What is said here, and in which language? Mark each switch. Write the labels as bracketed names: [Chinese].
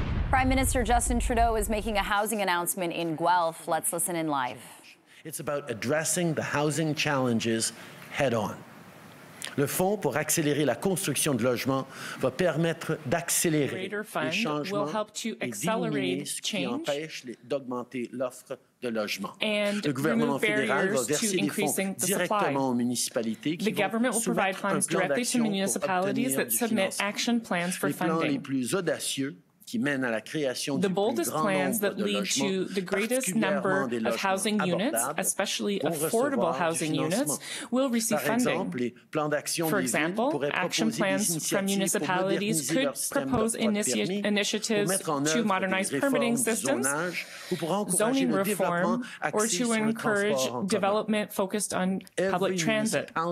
[English] Prime Minister Justin Trudeau is making a housing announcement in Guelph. Let's listen in live. It's about addressing the housing challenges head-on. [French] Le Fonds pour accélérer la construction de logements va permettre d'accélérer les changements et diminuer ce qui empêche d'augmenter l'offre de logements. Le gouvernement fédéral va verser des fonds directement aux municipalités qui vont soumettre un plan d'action pour obtenir du financement. Les plans les plus audacieux qui mènent à la création du plus grand nombre de logements, [English] the greatest number of housing units, especially affordable housing units, will receive funding. For example, action plans from municipalities could propose initiatives to modernize permitting systems, zoning reform, or to encourage development focused on public transit.